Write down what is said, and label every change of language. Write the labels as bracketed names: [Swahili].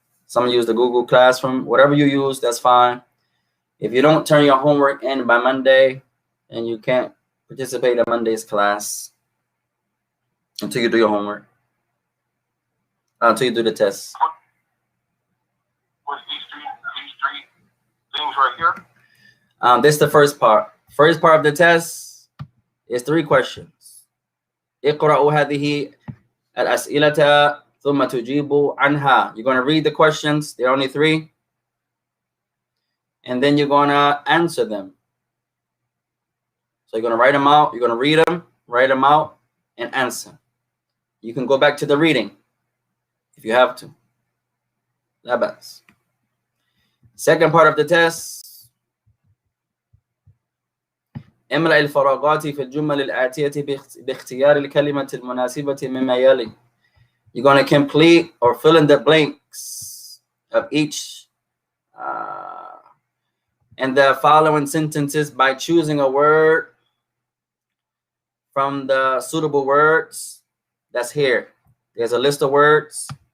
[English] Some use the Google Classroom. Whatever you use, that's fine. If you don't turn your homework in by Monday, then you can't participate in Monday's class until you do your homework, until you do the test. What's these three things right here? This is the first part. First part of the test is 3 questions. [Arabic] اقرأوا هذه الأسئلة ثم تجيبوا عنها. [English] You're going to read the questions. There are only 3. And then you're going to answer them. So you're going to write them out. You're going to read them, write them out, and answer. You can go back to the reading if you have to. لا بأس. Second part of the test. [Arabic] املأ الفراغات في الجمل الآتية باختيار الكلمة المناسبة مما يلي. [English] You're going to complete or fill in the blanks of each and the following sentences by choosing a word from the suitable words that's here. There's a list of words.